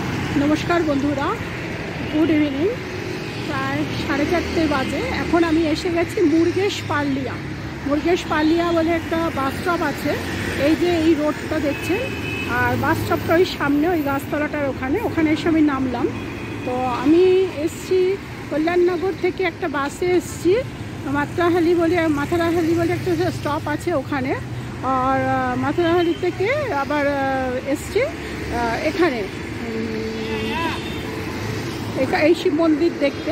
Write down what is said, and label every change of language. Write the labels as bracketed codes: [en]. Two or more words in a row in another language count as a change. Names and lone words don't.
[bn] নমস্কার বন্ধুরা [en] good evening [bn] প্রায় 4:30 বাজে এখন আমি এসে গেছি মুরগেশ পালিয়া বলে এক বাস স্টপ আছে এই যে এই রোডটা দেখছেন আর বাস স্টপটা ওই সামনে ওই গাছতলাটার ওখানে এসে আমি নামলাম। তো আমি এসছি কল্যাণনগর থেকে একটা বাসে এসছি মাথারাহালি বলে একটা স্টপ আছে ওখানে, আর মাথারাহালি থেকে আবার এসছি এখানে এই শিব মন্দির দেখতে।